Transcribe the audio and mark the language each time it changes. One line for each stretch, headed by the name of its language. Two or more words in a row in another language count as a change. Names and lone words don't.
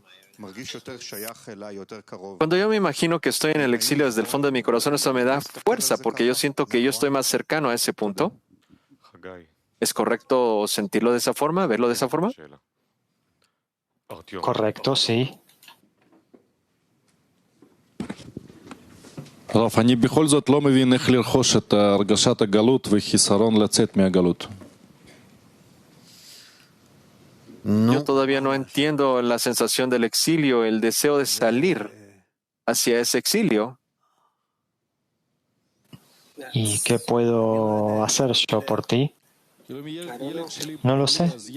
Spanish: Cuando yo me imagino que estoy en el exilio desde el fondo de mi corazón, eso me da fuerza porque yo siento que yo estoy más cercano a ese punto. ¿Es correcto sentirlo de esa forma, verlo de esa forma? Correcto, sí.
Hebrew: רב, אני בכל זאת לא מבין איך לרכוש את הרגשת הגלות וחיסרון לצאת מהגלות.
Spanish: Yo todavía no entiendo la sensación del exilio, el deseo de salir hacia ese exilio. ¿Y qué puedo hacer yo por ti? No lo sé.